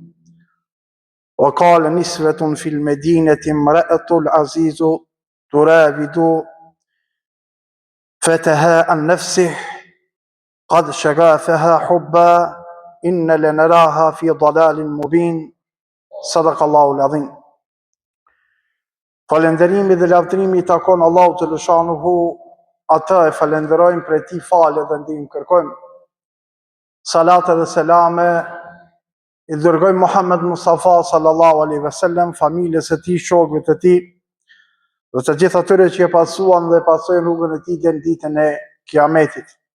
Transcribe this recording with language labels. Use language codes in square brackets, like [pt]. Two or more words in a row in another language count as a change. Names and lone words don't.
[ar] وقال نسوة في المدينة امرأة العزيز تراود فتها عن نفسه قد شغفها حبا إن لنراها في ضلال مبين صدق الله العظيم. [sq] Falënderimi dhe lavdërimi i takon Allahut të lëshanuhu, ata e falenderojmë për ti falë dhe ndihmë kërkojmë. Salate dhe selame i dërgojmë Muhammed Mustafa [ar] صلى الله عليه وسلم, [sq] familjes e tij, shokëve të tij dhe të gjithë atyre që e pasuan dhe pasojnë rrugën e tij deri në ditën e Kiametit.